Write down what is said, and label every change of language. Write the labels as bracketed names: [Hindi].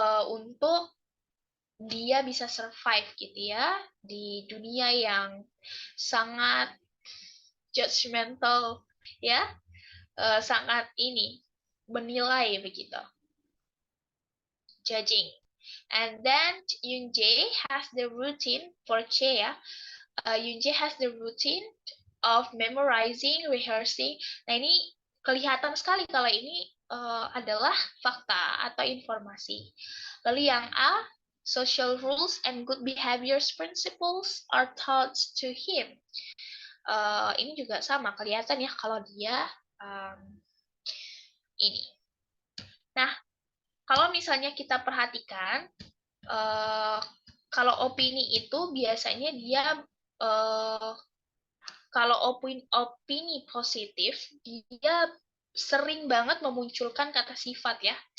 [Indonesian] untuk dia bisa survive gitu ya di dunia yang sangat judgmental ya, sangat menilai begitu, judging. [English] And then Yoon-jae has the routine for Che ya. Yoon-jae has the routine of memorizing, rehearsing. [Indonesian] Nah ini kelihatan sekali kalau ini adalah fakta atau informasi. Lalu yang A, [English] social rules and good behaviors principles are taught to him. [Indonesian] Ini juga sama, kelihatan ya kalau dia ini. Nah, kalau misalnya kita perhatikan, kalau opini itu biasanya dia kalau opini positif, dia sering banget memunculkan kata sifat ya.